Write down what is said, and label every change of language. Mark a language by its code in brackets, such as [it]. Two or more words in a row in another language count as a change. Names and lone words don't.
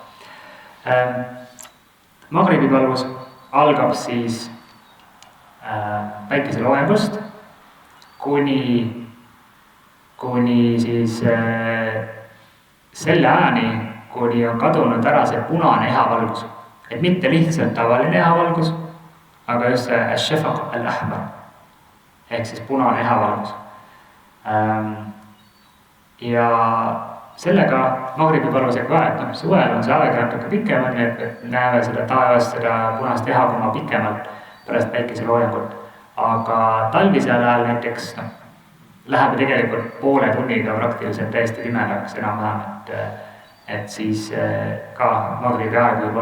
[et] Magribi palvus algab siis päikeseloojangust kuni siis selle ajani, kuni on kadunud ära see punane ehavalgus. Et mitte lihtsalt tavaline ehavalgus, aga just see [ar] الشفق الأحمر [et] ehk siis punane ehavalgus. Ja sellega magribi palvusega ka, et suvel on see aeg natuke pikem, nii et näeme seda taevas, seda punast ehakoma pikemalt pärast päikeseloojangut. Aga talvisel ajal näiteks läheb tegelikult poole tunniga praktiliselt täiesti pimedaks enam-vähem, et siis ka magribi aeg võib